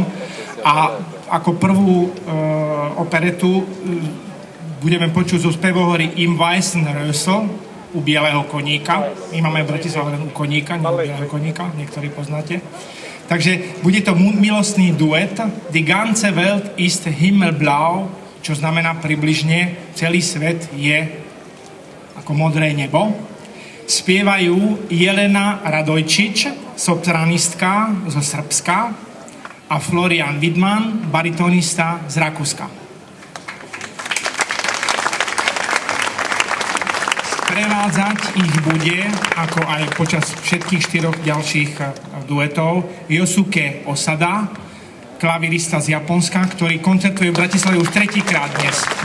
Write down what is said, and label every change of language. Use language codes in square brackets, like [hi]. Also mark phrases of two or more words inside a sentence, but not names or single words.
[sk] A ako prvú operetu budeme počuť zo spevohory Im Weißen Rössel, u bieleho koníka. My máme v Bratislave len u koníka, nie u bieleho koníka, niektorí poznáte. Takže bude to milostný duet Die ganze Welt ist himmelblau, čo znamená približne celý svet je ako modré nebo. Spievajú Jelena Radojčič, sopranistka zo Srbska, a Florian Widman, baritonista z Rakúska. Prevádzať ich bude, ako aj počas všetkých 4 ďalších duetov, Yosuke Osada, klavirista z Japonska, ktorý koncertuje v Bratislave už 3-krát dnes.